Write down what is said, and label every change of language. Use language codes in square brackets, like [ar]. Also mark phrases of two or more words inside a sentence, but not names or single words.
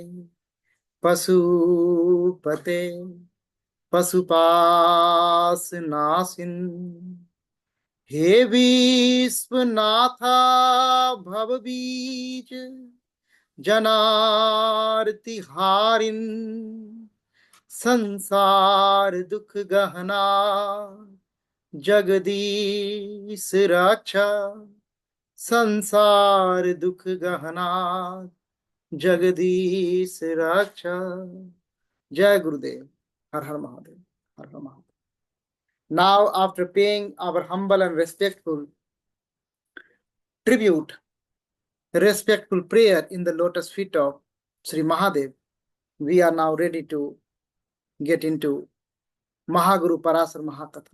[sa] पशुपते पशुपाशनाशिन हे विश्वनाथा भवबीज जनार्ति हारिन संसार दुख गहना जगदीश रक्षा संसार दुख गहना जगदीश रक्षा। [hi] जय गुरुदेव। हर हर महादेव। हर हर महादेव। [en] Now, after paying our humble and respectful tribute, respectful prayer in the lotus feet of Sri Mahadev, we are now ready to get into Mahaguru Parashara Mahakatha.